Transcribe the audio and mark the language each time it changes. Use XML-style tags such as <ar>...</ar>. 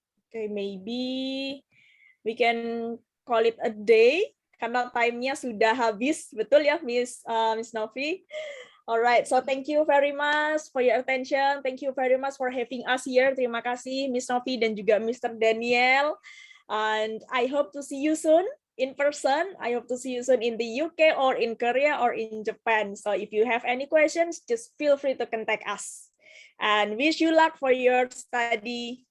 <en>Okay, maybe we can call it a day</en> <id>karena time-nya sudah habis, betul ya,</id> <en>Miss Novi? Alright, so thank you very much for your attention. Thank you very much for having us here.</en> <id>Terima kasih Miss Novi dan juga Mr. Daniel.</id> <en>And I hope to see you soon in person. I hope to see you soon in the UK or in Korea or in Japan. So if you have any questions, just feel free to contact us. And wish you luck for your study.</en>